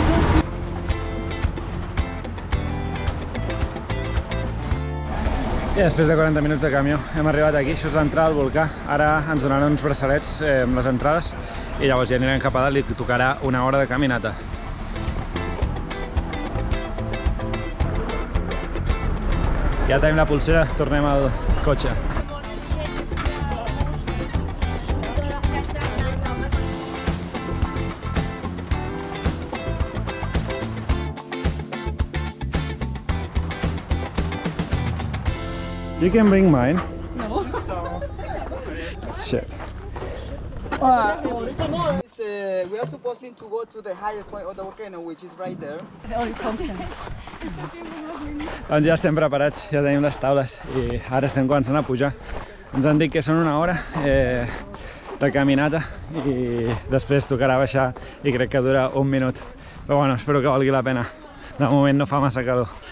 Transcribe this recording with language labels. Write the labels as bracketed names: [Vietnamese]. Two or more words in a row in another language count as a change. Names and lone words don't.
[Catalan] I després de 40 minuts de camió hem arribat aquí. Això és l'entrada al volcà. Ara ens donaran uns braçalets amb les entrades i llavors ja anirem cap a dalt i tocarà una hora de caminata. Ja tenim la pulsera, tornem al cotxe. [English] You can bring mine. No. Shit. we are supposed to go to the highest point of the volcano, which is right there. [Catalan] Doncs ja estem preparats, ja tenim les taules i ara estem començant a pujar. Ens han dit que són una hora de caminata i després tocarà baixar i crec que dura un minut. Però bueno, espero que valgui la pena. De moment no fa massa calor.